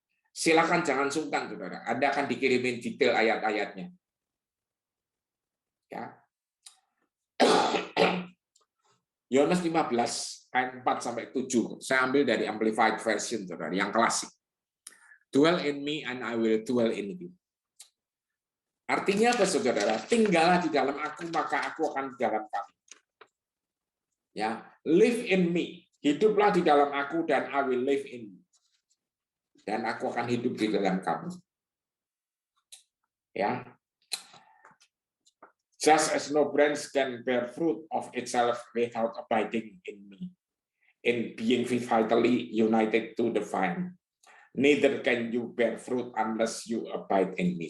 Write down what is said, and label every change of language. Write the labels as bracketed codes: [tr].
[id] Silakan jangan sungkan, saudara. Anda akan dikirimin detail ayat-ayatnya. Ya. Yohanes 15 ayat 4 sampai 7. Saya ambil dari Amplified Version, saudara, yang klasik. [en] Dwell in me and I will dwell in you. [id] Artinya apa, saudara? Tinggallah di dalam aku, maka aku akan di dalam kamu. Ya, [en] live in me. [id] Hiduplah di dalam aku dan [en] I will live in you. [id] Dan aku akan hidup di dalam kamu. Ya. [en] Just as no branch can bear fruit of itself without abiding in me, in being vitally united to the vine, neither can you bear fruit unless you abide in me.